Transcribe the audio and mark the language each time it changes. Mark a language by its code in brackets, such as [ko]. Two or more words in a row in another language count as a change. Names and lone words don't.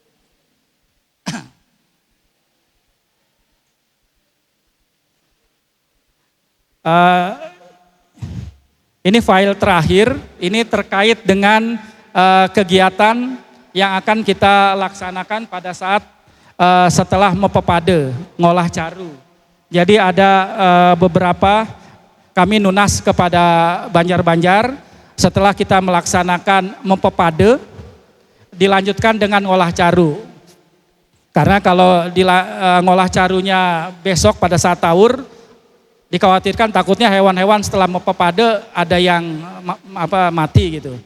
[id] Ini file terakhir, ini terkait dengan kegiatan yang akan kita laksanakan pada saat setelah Mepepade, [ban] ngolah caru. [id] Jadi ada beberapa kami nunas kepada Banjar-Banjar setelah kita melaksanakan Mepepade, dilanjutkan dengan [ban] ngolah caru. [id] Karena kalau [ban] ngolah carunya [id] besok pada saat taur, dikhawatirkan takutnya hewan-hewan setelah Mepepade ada yang mati gitu.